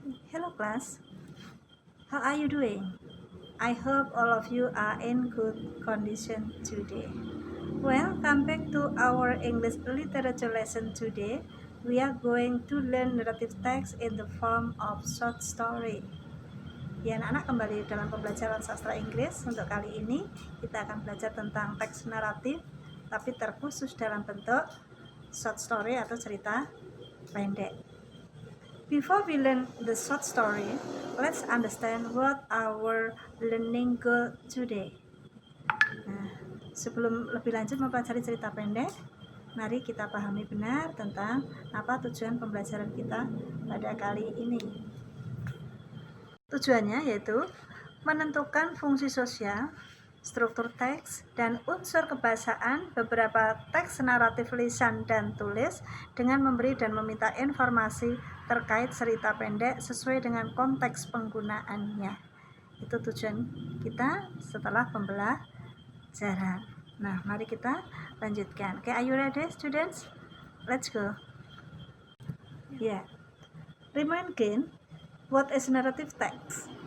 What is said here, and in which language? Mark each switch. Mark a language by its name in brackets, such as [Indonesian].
[English] Hello class, how are you doing? I hope all of you are in good condition today. Well, come back to our English literature lesson today. We are going to learn narrative text in the form of short story. [Indonesian] Ya anak-anak, kembali dalam pembelajaran sastra Inggris. Untuk kali ini kita akan belajar tentang teks naratif tapi terkhusus dalam bentuk short story atau cerita pendek. [English] Before we learn the short story, let's understand what our learning goal today. [Indonesian] Nah, sebelum lebih lanjut mempelajari cerita pendek, mari kita pahami benar tentang apa tujuan pembelajaran kita pada kali ini. Tujuannya yaitu menentukan fungsi sosial, struktur teks, dan unsur kebahasaan beberapa teks naratif lisan dan tulis dengan memberi dan meminta informasi terkait cerita pendek sesuai dengan konteks penggunaannya. Itu tujuan kita setelah pembelajaran. Nah, mari kita lanjutkan. [English] Okay, are you ready, students? Let's go. Yeah. Remind again, what is narrative text?